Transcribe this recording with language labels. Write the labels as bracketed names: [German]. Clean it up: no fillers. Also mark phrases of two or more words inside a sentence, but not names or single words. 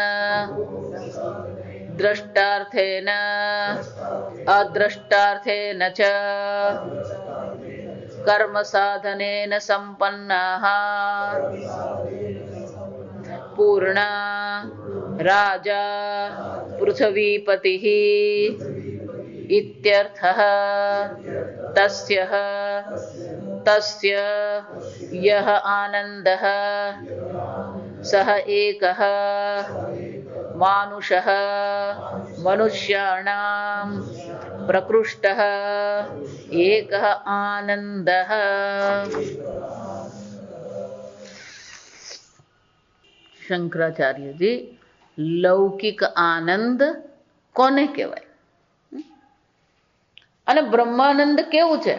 [Sanskrit] द्रष्टार्थेन अद्रष्टार्थेन च कर्म साधनेन संपन्नाः पूर्णा राजा पृथ्वीपतिः इत्यर्थः। तस्य यः आनन्दः सः एकः मानुषः मनुष्याणां प्रकृष्टः एकः आनन्दः. [Gujarati] શંકરાચાર્યજી લૌકિક આનંદ કોને કહેવાય અને બ્રહ્માનંદ કેવું છે?